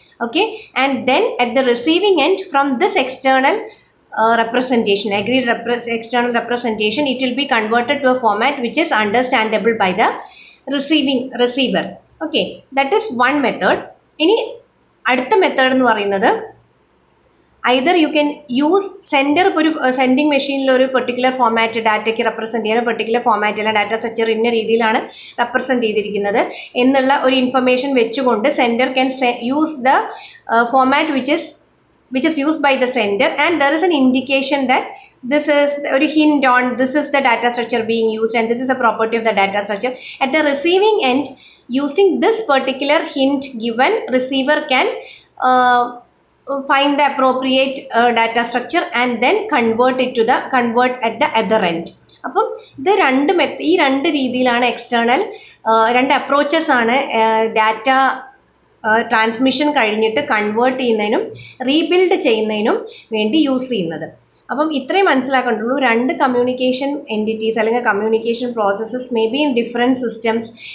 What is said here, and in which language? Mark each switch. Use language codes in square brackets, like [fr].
[en] Okay, and then at the receiving end from this external representation, agreed external representation, it will be converted to a format which is understandable by the receiver. Okay, that is one method. [ml] ഇനി അടുത്ത method എന്ന് പറയുന്നത് [en] Either you can use sender. [ml] ഒരു sending മെഷീനിൽ ഒരു particular format ഡാറ്റയ്ക്ക് represent ചെയ്യാൻ particular ഫോമാറ്റിൽ data structure ഇന്ന രീതിയിലാണ് റെപ്രസെൻറ്റ് ചെയ്തിരിക്കുന്നത് എന്നുള്ള ഒരു ഇൻഫർമേഷൻ വെച്ചുകൊണ്ട് [en] Sender can use the format which is used by the sender, and there is an indication that this is a hint on this is the data structure being used and this is a property of the data structure. At the receiving end, using this particular hint given, receiver can find the appropriate data structure and then convert at the other end. [ml] അപ്പം ഇത് ഈ രണ്ട് രീതിയിലാണ് external രണ്ട് approaches ആണ് data transmission കഴിഞ്ഞിട്ട് convert ചെയ്യുന്നതിനും rebuild ചെയ്യുന്നതിനും വേണ്ടി യൂസ് ചെയ്യുന്നത്. അപ്പം ഇത്രയും മനസ്സിലാക്കേണ്ടുള്ളൂ. രണ്ട് കമ്മ്യൂണിക്കേഷൻ എൻറ്റിറ്റീസ് അല്ലെങ്കിൽ communication processes [en] May be in different systems.